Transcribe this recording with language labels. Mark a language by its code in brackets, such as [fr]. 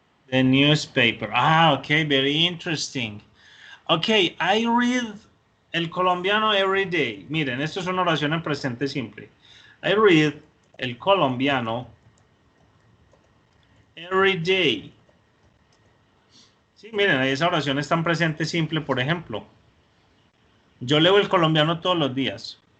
[en] The newspaper. Okay, very interesting. Okay, I read El Colombiano every day. [es] Miren, esto es una oración en presente simple. [en] I read El Colombiano every day. [es] Sí, miren, esa oración está en presente simple, por ejemplo. Yo leo El Colombiano todos los días.